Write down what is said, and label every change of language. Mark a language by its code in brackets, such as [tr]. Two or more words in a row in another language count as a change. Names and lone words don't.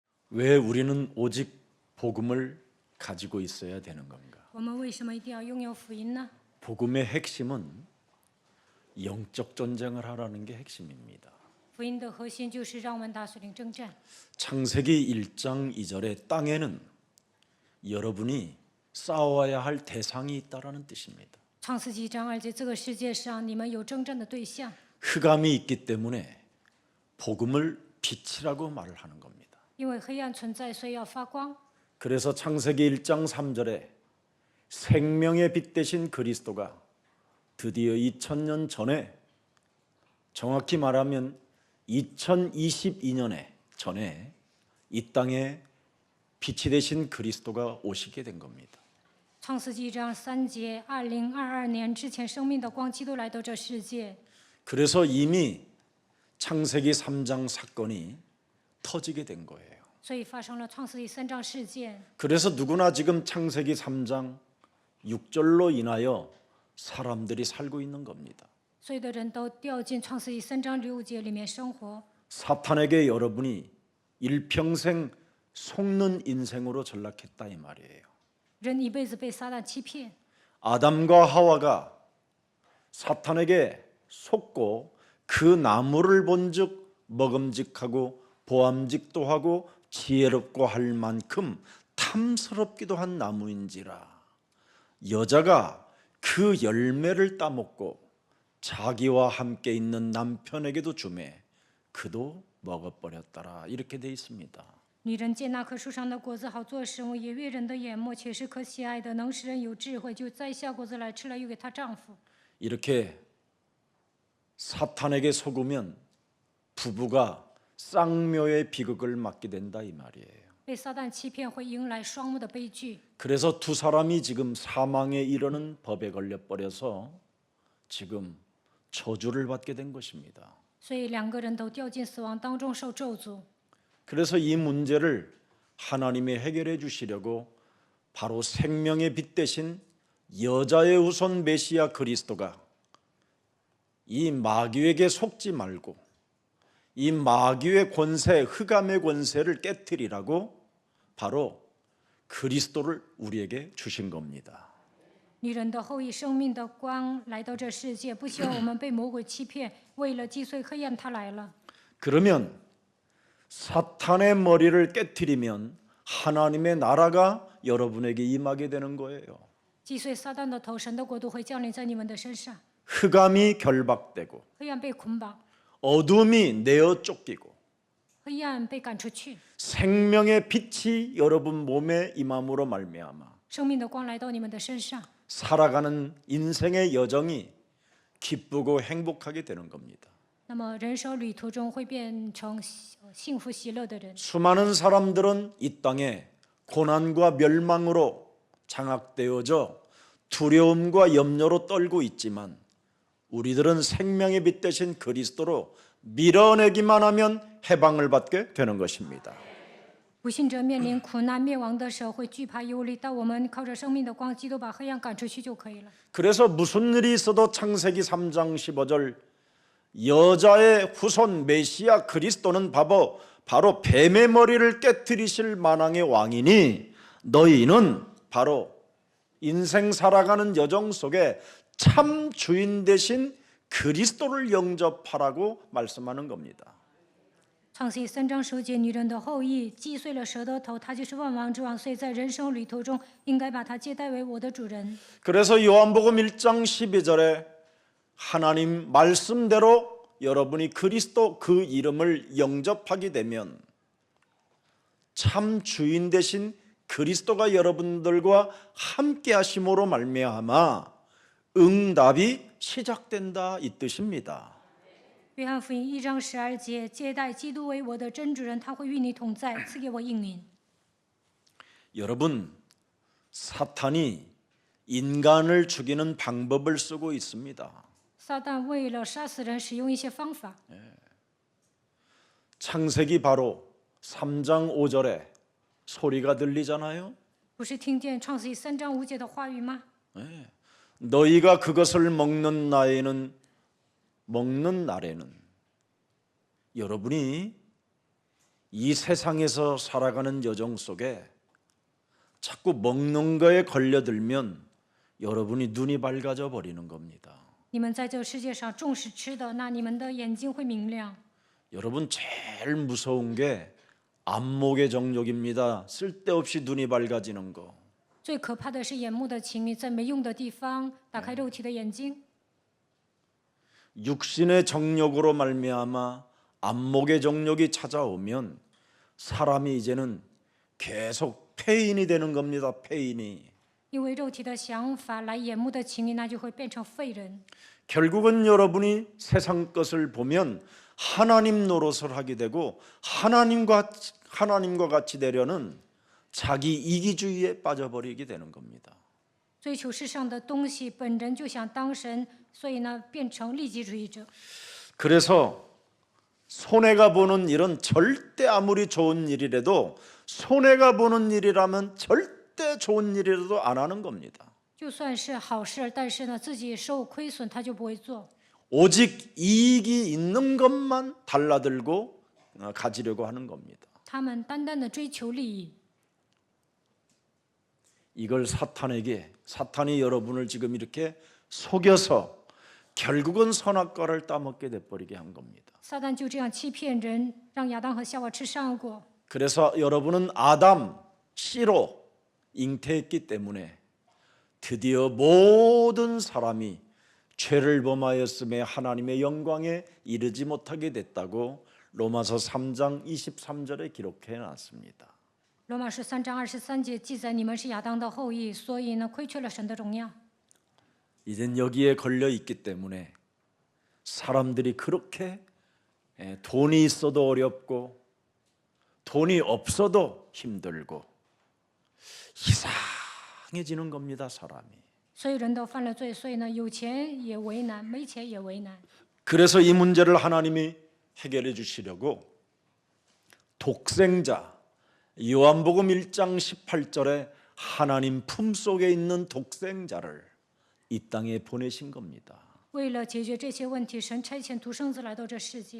[ko] 왜 우리는 오직 복음을 가지고 있어야 되는 건가? [zh] 我们为什么一定要拥有福音呢？ [ko] 복음의 핵심은 영적 전쟁을 하라는 게 핵심입니다. [zh] 福音的核心就是让我们打属灵征战。 [ko] 창세기 1장 2절의 땅에는 여러분이 싸워야 할 대상이 있다라는 뜻입니다. [zh] 创世纪章2节，这个世界上你们有征战的对象， [ko] 흑암이 있기 때문에 복음을 빛이라고 말을 하는 겁니다. [zh] 因为黑暗存在，所以要发光。 [ko] 그래서 창세기 1장 3절에 생명의 빛 대신 그리스도가 드디어 2000년 전에, 정확히 말하면 2022년에 전에 이 땅에 빛이 되신 그리스도가 오시게 된 겁니다. [zh] 创世纪章3节，2022年之前，生命的光基督来到这世界， [ko] 그래서 이미 창세기 3장 사건이 터지게 된 거예요. [zh] 所以发生了创世纪3章事件。 [ko] 그래서 누구나 지금 창세기 3장 6절로 인하여 사람들이 살고 있는 겁니다. [zh] 所有的人都掉进创世纪3章6节里面生活。 [ko] 사탄에게 여러분이 일평생 속는 인생으로 전락했다 이 말이에요. [zh] 人一辈子被撒旦欺骗， [ko] 아담과 하와가 사탄에게 속고 그 나무를 본즉 먹음직하고 보암직도 하고 지혜롭고 할 만큼 탐스럽기도 한 나무인지라 여자가 그 열매를 따먹고 자기와 함께 있는 남편에게도 주매 그도 먹어버렸더라 이렇게 돼 있습니다. [zh] 女人见那棵树上的果子好做食物，也悦人的眼目，且是可喜爱的，能使人有智慧，就摘下果子来吃了，又给她丈夫。 [ko] 이렇게 사탄에게 속으면 부부가 쌍묘의 비극을 맞게 된다 이 말이에요. [zh] 被撒旦欺骗会迎来双目的悲剧， [ko] 그래서 두 사람이 지금 사망에 이르는 법에 걸려 버려서 지금 저주를 받게 된 것입니다. [zh] 所以两个人都掉进死亡当中受咒诅。 [ko] 그래서 이 문제를 하나님이 해결해 주시려고 바로 생명의 빛 대신 여자의 후손 메시아 그리스도가 이 마귀에게 속지 말고 이 마귀의 권세, 흑암의 권세를 깨뜨리라고 바로 그리스도를 우리에게 주신 겁니다. [zh] 女人的后裔，生命的光来到这世界，不希望我们被魔鬼欺骗。为了击碎黑暗，他来了。 [ko] 그러면 사탄의 머리를 깨뜨리면 하나님의 나라가 여러분에게 임하게 되는 거예요. [zh] 击碎撒旦的头，神的国度会降临在你们的身上。 [ko] 흑암이 결박되고 [zh] 黑暗被捆绑， [ko] 어둠이 내어 쫓기고 [zh] 黑暗被赶出去， [ko] 생명의 빛이 여러분 몸에 임함으로 말미암아 [zh] 生命的光来到你们的身上， [ko] 살아가는 인생의 여정이 기쁘고 행복하게 되는 겁니다. [zh] 那么人生旅途中会变成幸福喜乐的人。 [ko] 수많은 사람들은 이 땅에 고난과 멸망으로 장악되어져 두려움과 염려로 떨고 있지만 우리들은 생명의 빛 대신 그리스도로 밀어내기만 하면 해방을 받게 되는 것입니다. [zh] 不信者面临苦难灭亡的时候会惧怕忧虑，但我们靠着生命的光，基督把黑暗赶出去就可以了。 [ko] 그래서 무슨 일이 있어도 창세기 3장 15절 여자의 후손 메시아 그리스도는 바로 뱀의 머리를 깨뜨리실 만왕의 왕이니 너희는 바로 인생 살아가는 여정 속에 참 주인 되신 그리스도를 영접하라고 말씀하는 겁니다. [zh] 创世记3章9节，女人的后裔击碎了蛇的头，他就是万王之王，所以在人生旅途中应该把他接待为我的主人。 [ko] 그래서 요한복음 1장 12절에 하나님 말씀대로 여러분이 그리스도 그 이름을 영접하게 되면 참 주인 되신 그리스도가 여러분들과 함께 하심으로 말미암아 응답이 시작된다 이 뜻입니다. [zh] 约翰福音1章12节，接待基督为我的真主人，他会与你同在，赐给我应允。 [ko] 여러분, 사탄이 인간을 죽이는 방법을 쓰고 있습니다. [zh] 撒旦为了杀死人，使用一些方法。 [ko] 창세기 바로 3장 5절에 소리가 들리잖아요. [zh] 不是听见创世记3章5节的话语吗？ [ko] 너희가 그것을 먹는 날에는 여러분이 이 세상에서 살아가는 여정 속에 자꾸 먹는 거에 걸려들면 여러분이 눈이 밝아져 버리는 겁니다. [zh] 你们在这个世界上重视吃的，那你们的眼睛会明亮。 [ko] 여러분 제일 무서운 게 안목의 정욕입니다. 쓸데없이 눈이 밝아지는 거. [zh] 最可怕的是眼目的情欲，在没用的地方打开肉体的眼睛。 [ko] 육신의 정욕으로 말미암아 안목의 정욕이 찾아오면 사람이 이제는 계속 폐인이 되는 겁니다. 폐인이. [zh] 因为肉体的想法来眼目的情欲，那就会变成废人。 [ko] 결국은 여러분이 세상 것을 보면 하나님 노릇을 하게 되고 하나님과 같이 되려는 자기 이기주의에 빠져버리게 되는 겁니다. [zh] 追求世上的东西，本人就想当神，所以呢，变成利己主义者。 [ko] 그래서 손해가 보는 일은 절대 아무리 좋은 일이라도 손해가 보는 일이라면 절대 좋은 일이라도 안 하는 겁니다. [zh] 就算是好事，但是呢，自己受亏损，他就不会做。 [ko] 오직 이익이 있는 것만 달라들고 가지려고 하는 겁니다. [zh] 他们单单的追求利益， [ko] 이걸 사탄이 여러분을 지금 이렇게 속여서 결국은 선악과를 따먹게 돼버리게 한 겁니다. [zh] 撒旦就这样欺骗人，让亚当和夏娃吃善果。 [ko] 그래서 여러분은 아담 씨로 잉태했기 때문에 드디어 모든 사람이 죄를 범하였음에 하나님의 영광에 이르지 못하게 됐다고 로마서 3장 23절에 기록해 놨습니다. [zh] 罗马书3章23节记载，你们是亚当的后裔，所以呢，亏缺了神的荣耀。 [ko] 이젠 여기에 걸려 있기 때문에 사람들이 그렇게 돈이 있어도 어렵고 돈이 없어도 힘들고 이상해지는 겁니다, 사람이. [zh] 所有人都犯了罪，所以呢，有钱也为难，没钱也为难。 [ko] 그래서 이 문제를 하나님이 해결해 주시려고 독생자 요한복음 1장 18절에 하나님 품속에 있는 독생자를 이 땅에 보내신 겁니다. [zh] 为了解决这些问题，神差遣独生子来到这世界。